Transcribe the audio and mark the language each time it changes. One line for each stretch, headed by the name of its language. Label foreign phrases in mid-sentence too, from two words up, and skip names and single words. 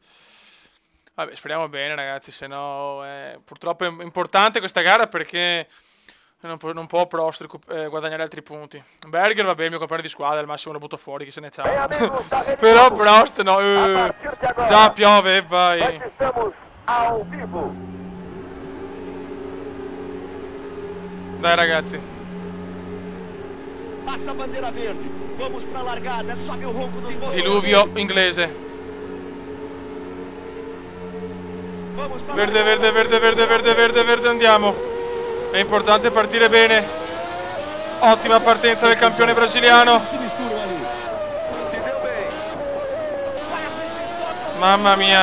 Italian: Vabbè, speriamo bene, ragazzi, se no purtroppo è importante questa gara perché non può Prost guadagnare altri punti. Berger, vabbè, il mio compagno di squadra, al massimo lo butto fuori, chi se ne sa. Però Prost no, già piove, vai. Dai, ragazzi.
Portuguese: Passa a bandeira verde. Vamos pra largada. Sobe o ronco dos motores.
Italian: Diluvio inglese. Verde, verde, verde, verde, verde, verde, verde, andiamo. È importante partire bene. Ottima partenza del campione brasiliano. Mamma mia.